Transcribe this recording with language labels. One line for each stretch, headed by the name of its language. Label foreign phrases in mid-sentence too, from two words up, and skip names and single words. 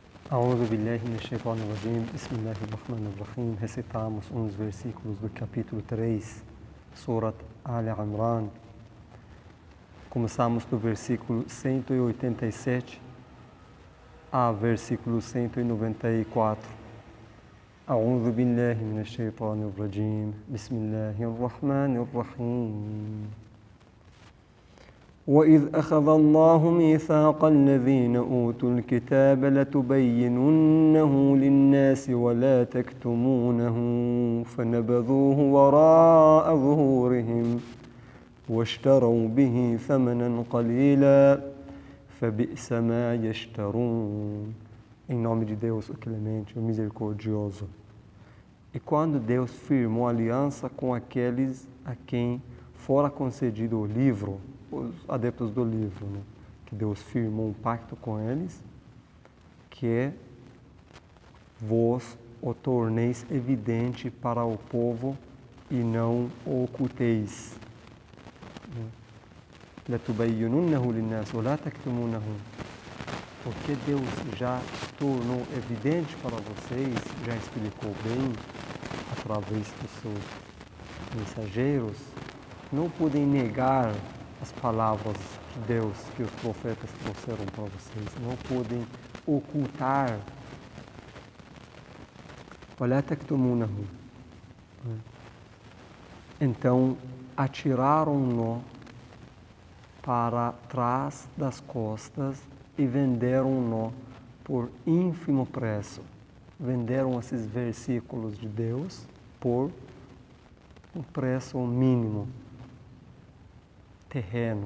Arabic: أعوذ بالله من الشيطان الرجيم. بسم الله الرحمن الرحيم.
Portuguese: Recitamos uns versículos do capítulo 3, Surat Al-Imran. Começamos do versículo 187 a versículo 194.
Arabic: أعوذ بالله من الشيطان الرجيم. بسم الله الرحمن الرحيم. وَإِذْ أَخَذَ اللَّهُ مِيثَاقَ الَّذِينَ أُوتُوا الْكِتَابَ لَتُبَيِّنُنَّهُ لِلنَّاسِ وَلَا تَكْتُمُونَهُ فَنَبَذُوهُ وَرَاءَ ظُهُورِهِمْ وَاشْتَرَوْا بِهِ ثَمَنًا قَلِيلًا فَبِئْسَ مَا يَشْتَرُونَ.
Portuguese: Em nome de Deus, o Clemente, o Misericordioso. E quando Deus firmou aliança com aqueles a quem fora concedido o livro, os adeptos do livro, né? Que Deus firmou um pacto com eles, que é vos o torneis evidente para o povo e não o oculteis.
Arabic: لَتُبَيِّنُنَّهُ لِلنَّاسِ وَلَا تَكْتُمُونَهُ.
Portuguese: Porque Deus já tornou evidente para vocês, já explicou bem, através dos seus mensageiros, não podem negar as palavras de Deus que os profetas trouxeram para vocês. Não podem ocultar.
Arabic: وَلَا تَكْتُمُونَهُ.
Portuguese: Então, atiraram-no para trás das costas e venderam-no por ínfimo preço. Venderam esses versículos de Deus por um preço mínimo, terreno.